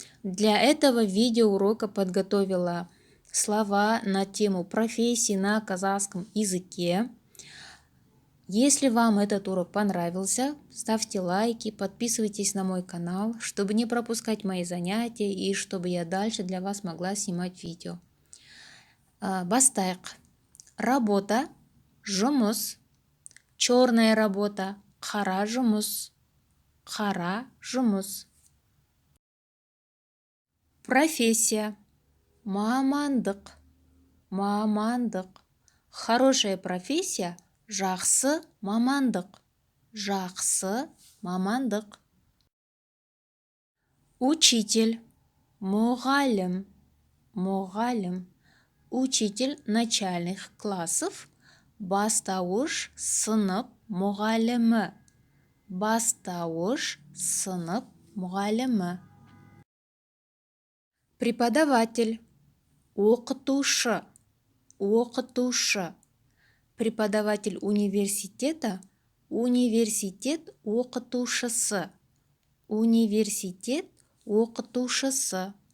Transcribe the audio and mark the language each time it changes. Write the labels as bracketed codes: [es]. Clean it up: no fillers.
[ru] Для этого видеоурока подготовила слова на тему профессии на казахском языке. Если вам этот урок понравился, ставьте лайки, подписывайтесь на мой канал, чтобы не пропускать мои занятия и чтобы я дальше для вас могла снимать видео. [kk] Бастайық. [ru] Работа, [kk] жұмыс. [ru] Черная работа, [kk] қара жұмыс. Қара жұмыс. [ru] Профессия. [kk] Мамандық. Мамандық. [ru] Хорошая профессия. [kk] Жақсы мамандық. Жақсы мамандық. [ru] Учитель. [kk] Мұғалім. Мұғалім. [ru] Учитель начальных классов. [kk] Бастауыш сынып мұғалімі. Бастауыш сынып мұғалімі. [ru] Преподаватель. [kk] Оқытушы. Оқытушы. [ru] Преподаватель университета. [kk] Университет оқытушысы. Университет оқытушысы.